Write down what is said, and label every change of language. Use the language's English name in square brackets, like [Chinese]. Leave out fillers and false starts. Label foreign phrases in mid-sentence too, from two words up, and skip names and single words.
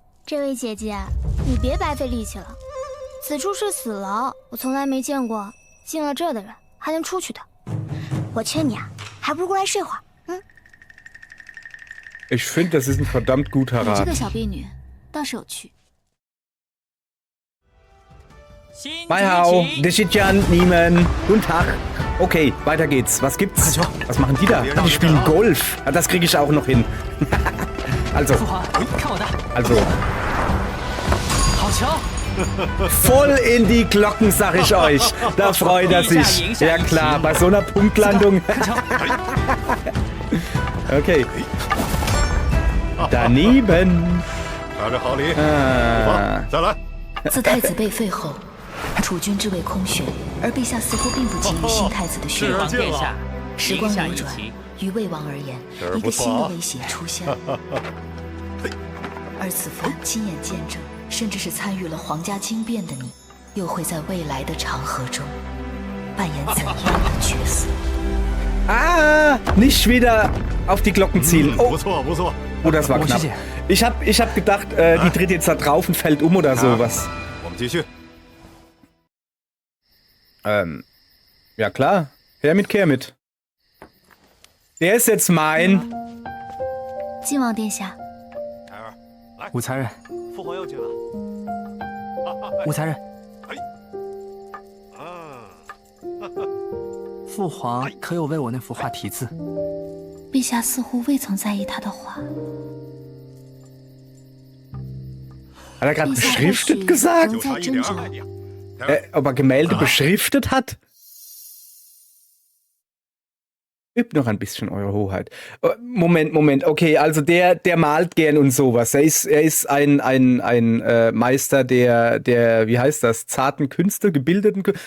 [Chinese] 这位姐姐，你别白费力气了。此处是死牢，我从来没见过进了这的人还能出去的。我劝你啊，还不如过来睡会儿。 [German] Ich finde, das ist ein verdammt guter [Chinese] 你这 Rat. 个小婢女倒是有趣。 Mai Hao, [German] Deshijan, Niemen. Guten Tag. Okay, weiter geht's. Was gibt's? Was machen die da? Ah, die spielen Golf. Ah, das kriege ich auch noch hin. Also. Voll in die Glocken, sag ich euch. Da freut er sich. Ja klar, bei so einer Punktlandung. Okay. Daneben. [Chinese] 自太子被废后，储君之位空悬，而陛下似乎并不急于新太子的血缘。时光流转，于魏王而言，一个新的威胁出现了。而此番亲眼见证，甚至是参与了皇家惊变的你，又会在未来的长河中扮演怎样的角色？ [German] Ah, nicht wieder auf die Glocken zielen. Oh, [Chinese] 不错不错。 [German] oh das war knapp. Ich hab gedacht, die tritt jetzt da drauf und fällt um oder sowas. [Chinese] 我们继续。 [German] Ja klar. Her mit Kermit. Der ist jetzt mein. [Chinese] 晋王殿下，武才人，父皇要紧了。武才人，父皇可有为我那幅画题字？陛下似乎未曾在意他的话。 [German] Hat er gerade beschriftet gesagt? [Chinese] 就差一点儿。 [German] Ob er Gemälde beschriftet hat? Übt noch ein bisschen, Eure Hoheit. Moment. Okay, also der malt gern und sowas. Er ist ein Meister der, wie heißt das, zarten Künste, gebildeten Künste.